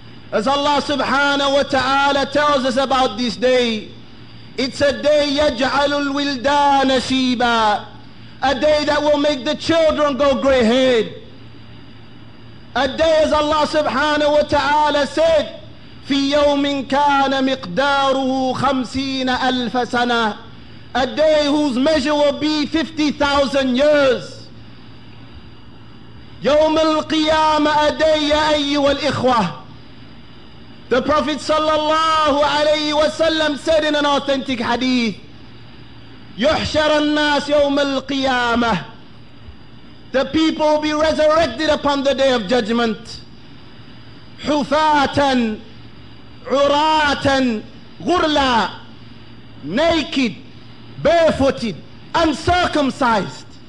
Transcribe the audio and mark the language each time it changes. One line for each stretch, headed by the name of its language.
English: As Allah subhanahu wa ta'ala tells us about this day, it's a day
Arabic: yaj'alul wildana shiba,
English: a day that will make the children go grey-haired. A day, as Allah subhanahu wa ta'ala said,
Arabic: في يوم كان مقداره 50,000 سنة,
English: a day whose measure will be 50,000 years.
Arabic: يوم القيامة,
English: a day,
Arabic: يا أيها الإخوة.
English: The Prophet sallallahu alayhi wa sallam said in an authentic hadith,
Arabic: يحشر الناس يوم القيامة,
English: the people will be resurrected upon the day of judgment,
Arabic: حفاة عراة غرلا,
English: naked, barefooted, uncircumcised.